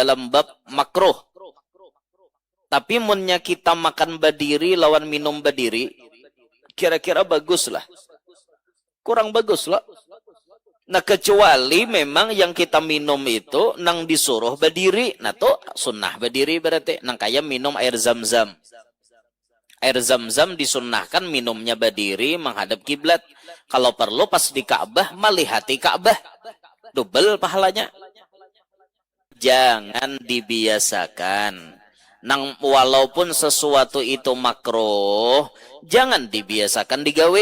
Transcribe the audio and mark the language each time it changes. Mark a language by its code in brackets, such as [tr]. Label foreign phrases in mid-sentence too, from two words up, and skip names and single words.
[bjn] Cuma masuk dalam bab makruh. Tapi munnya kita makan badiri lawan minum badiri, kira-kira bagus lah. Kurang bagus lah. Nah kecuali memang yang kita minum itu nang disuruh badiri. Nah tuh sunnah badiri berarti. Nang kayak minum air zam-zam. Air zam-zam disunnahkan minumnya badiri menghadap kiblat. Kalau perlu pas di Ka'bah, melihati Ka'bah. Double pahalanya. Jangan dibiasakan. Nang walaupun sesuatu itu makruh, jangan dibiasakan digawe.